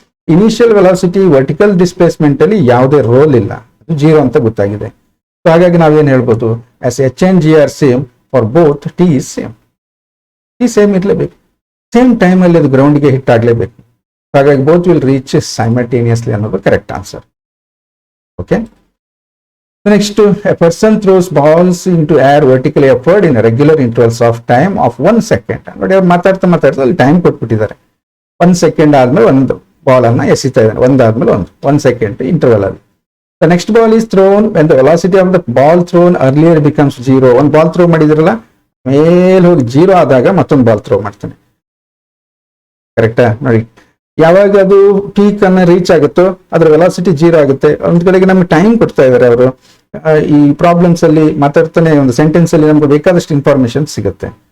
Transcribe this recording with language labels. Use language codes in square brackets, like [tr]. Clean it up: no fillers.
[kn] Initial velocity vertical displacement ಅಲ್ಲಿ ಯಾವುದೇ roll ಇಲ್ಲ, ಅದು 0 ಅಂತ ಗೊತ್ತಾಗಿದೆ. ಸೊ ಹಾಗಾಗಿ ನಾವೇನ್ ಹೇಳ್ಬೋದು, [en] As H and G are same for both, T is same. [kn] T same ಇರಲೇಬೇಕು, ಸೇಮ್ ಟೈಮ್ ಅಲ್ಲಿ ಅದು ಗ್ರೌಂಡ್ಗೆ ಹಿಟ್ ಆಗಲೇಬೇಕು. ಹಾಗಾಗಿ [en] both will reach simultaneously [kn] ಅನ್ನೋದು correct answer. Okay. [en] Next, a person throws balls into air vertically upward in regular intervals of time of 1 second. [kn] ನೋಡಿ ಅವ್ರು ಮಾತಾಡ್ತಾ ಅಲ್ಲಿ ಟೈಮ್ ಕೊಟ್ಬಿಟ್ಟಿದ್ದಾರೆ. 1 ಸೆಕೆಂಡ್ ಆದ್ಮೇಲೆ ಒಂದು ಬಾಲ್ ಅನ್ನ ಎಸಿತಾ ಇದ್ದಾನೆ, ಒಂದಾದ್ಮೇಲೆ ಒಂದು 1 ಸೆಕೆಂಡ್ ಇಂಟರ್ವಲ್ ಅಲ್ಲಿ. [en] The next ball is thrown when the velocity of the ball thrown earlier becomes 0. [kn] ಒಂದು ಬಾಲ್ ಥ್ರೋ ಮಾಡಿದ್ರಲ್ಲ, ಮೇಲೆ ಹೋಗಿ 0 ಆದಾಗ ಮತ್ತೊಂದು ಬಾಲ್ ಥ್ರೋ ಮಾಡ್ತಾನೆ. ಕರೆಕ್ಟಾ? ನೋಡಿ, ಯಾವಾಗ ಅದು ಪೀಕ್ ಅನ್ನ ರೀಚ್ ಆಗುತ್ತೋ ಅದ್ರ ವೆಲಾಸಿಟಿ 0 ಆಗುತ್ತೆ. ಒಂದ್ ಕಡೆಗೆ ನಮ್ಗೆ ಟೈಮ್ ಕೊಡ್ತಾ ಇದಾರೆ ಅವರು. ಈ ಪ್ರಾಬ್ಲಮ್ಸ್ ಅಲ್ಲಿ ಮಾತಾಡ್ತಾನೆ ಒಂದು ಸೆಂಟೆನ್ಸ್ ಅಲ್ಲಿ ನಮ್ಗೆ ಬೇಕಾದಷ್ಟು ಇನ್ಫಾರ್ಮೇಶನ್ ಸಿಗುತ್ತೆ.